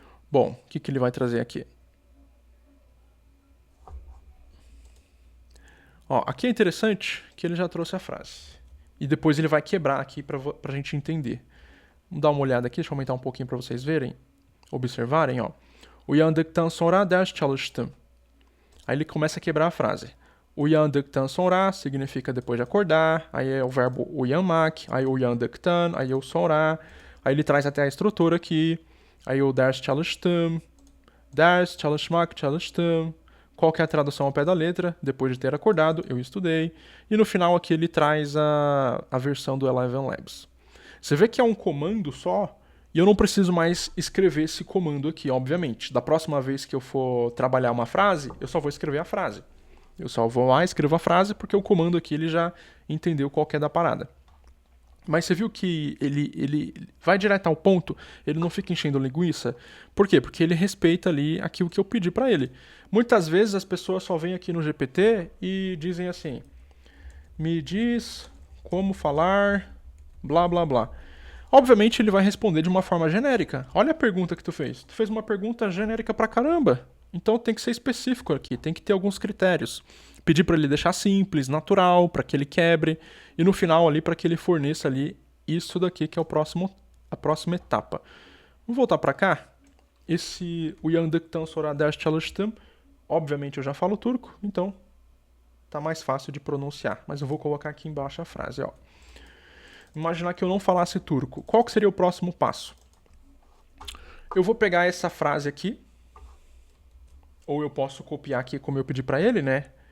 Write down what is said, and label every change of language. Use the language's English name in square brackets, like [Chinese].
[Portuguese] Bom, o que ele vai trazer aqui? Ó, aqui é interessante que ele já trouxe a frase. E depois ele vai quebrar aqui pra gente entender. Vamos dar uma olhada aqui, deixa eu aumentar um pouquinho pra vocês verem, observarem, ó. [Turkish] Uyandıktan sonra ders çalıştım. [Portuguese] Aí ele começa a quebrar a frase. [Turkish] Uyandıktan sonra [Portuguese] significa depois de acordar, aí é o verbo uyanmak, aí uyandıktan, aí o sonra, aí ele traz até a estrutura aqui, aí o [Turkish] ders çalıştım, ders çalışmak çalıştım. [Portuguese] Qual que é a tradução ao pé da letra? Depois de ter acordado, eu estudei. E no final aqui ele traz a versão do Eleven Labs. Você vê que é um comando só, e eu não preciso mais escrever esse comando aqui, obviamente. Da próxima vez que eu for trabalhar uma frase, eu só vou escrever a frase. Eu só vou lá e escrevo a frase porque o comando aqui ele já entendeu qual que é da parada. Mas você viu que ele vai direto ao ponto, ele não fica enchendo linguiça. Por quê? Porque ele respeita ali aquilo que eu pedi para ele. Muitas vezes as pessoas só vêm aqui no GPT e dizem assim: me diz como falar blá blá blá. Obviamente ele vai responder de uma forma genérica. Olha a pergunta que tu fez. Tu fez uma pergunta genérica pra caramba. Então tem que ser específico aqui, tem que ter alguns critérios. Pedir para ele deixar simples, natural, para que ele quebre e no final ali para que ele forneça ali isso daqui que é a próxima etapa. Vamos voltar para cá. [Turkish] Esse Uyandıktan sonra ders çalıştım. [Portuguese] Obviamente eu já falo turco, então tá mais fácil de pronunciar, mas eu vou colocar aqui embaixo a frase, ó. Imaginar que eu não falasse turco. Qual que seria o próximo passo? Eu vou pegar essa frase aqui, ou eu posso copiar aqui como eu pedi para ele, né?